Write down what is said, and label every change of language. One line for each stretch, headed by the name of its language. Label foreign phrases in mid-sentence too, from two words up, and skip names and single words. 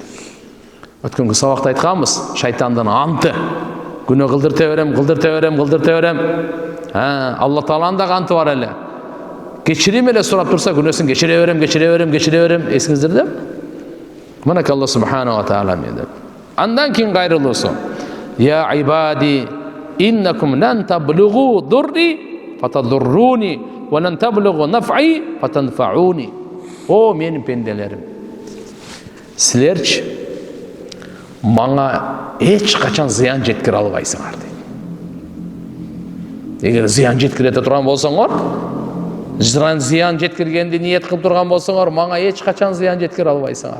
Kyrgyz: Өткөнгү сабакта айтканбыз, шайтандын анты. Күнөө кылдырта берем. Алла Тааланын да анты бар эле. Кечирим эле сурап турса, күнөөсүн кечире берем. Эсиңиздерде? Мынак
Arabic: الله سبحانه وتعالى
Kyrgyz: менде. Андан кийин кайрылуусу.
Arabic: يا عبادي إنكم لن تبلغوا ضري فتضروني ولن تبلغوا نفعي فتنفعوني.
Kyrgyz: О менин пенделерим. Силерчи мага эч качан зыян жеткире албайсыңар дейт. Эгер зыян жеткирете турган болсоңор, зыян жеткиргенди ниет кылып турган болсоңор, мага эч качан зыян жеткире албайсыңар.